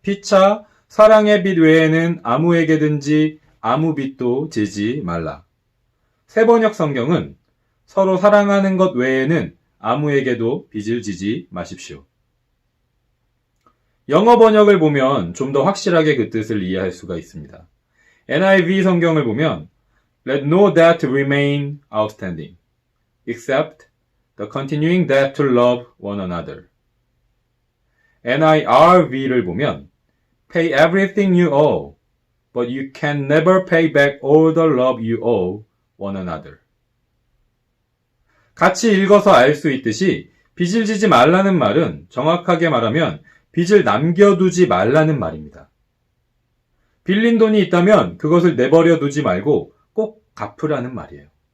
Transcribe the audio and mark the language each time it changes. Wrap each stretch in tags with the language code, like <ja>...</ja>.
<ko>피차 사랑의 빚 외에는 아무에게든지 아무 빚도 지지 말라. 새번역 성경은 서로 사랑하는 것 외에는 아무에게도 빚을 지지 마십시오. 영어 번역을 보면 좀 더 확실하게 그 뜻을 이해할 수가 있습니다.</ko> <en>NIV</en> <ko>성경을 보면</ko> <en>Let no debt remain outstanding, except the continuing debt to love one another.</en> <ko>NIRV를 보면</ko> <en>Pay everything you owe, but you can never pay back all the love you owe one another.</en> <ko>같이 읽어서 알 수 있듯이 빚을 지지 말라는 말은 정확하게 말하면 빚을 남겨두지 말라는 말입니다. 빌린 돈이 있다면 그것을 내버려 두지 말고 꼭 갚으라는 말이에요.</ko>